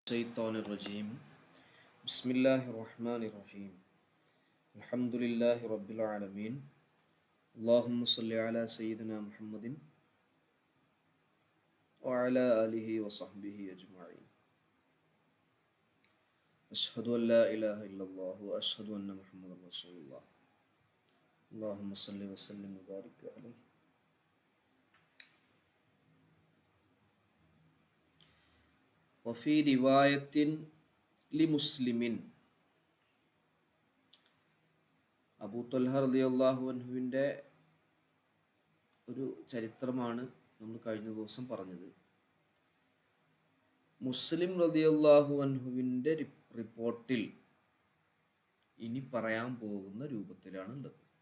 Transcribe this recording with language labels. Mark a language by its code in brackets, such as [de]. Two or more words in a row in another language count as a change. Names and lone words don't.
[ar] الشيطان الرجيم بسم الله الرحمن الرحيم الحمد لله رب العالمين اللهم صل على سيدنا محمد وعلى آله وصحبه أجمعين أشهد أن لا إله إلا الله وأشهد أن محمد رسول الله اللهم صل وسلم وبارك عليه. وفي رواية لمسلم [ml] അബൂ ത്വൽഹ [ar] رضي الله عنه [ml] ഒരു ചരിത്രമാണ് നമ്മൾ കഴിഞ്ഞ ദിവസം പറഞ്ഞത്. മുസ്ലിം [ar] رضي الله عنه [ml] റിപ്പോർട്ടിൽ ഇനി പറയാൻ പോകുന്ന രൂപത്തിലാണ് ഉള്ളത്.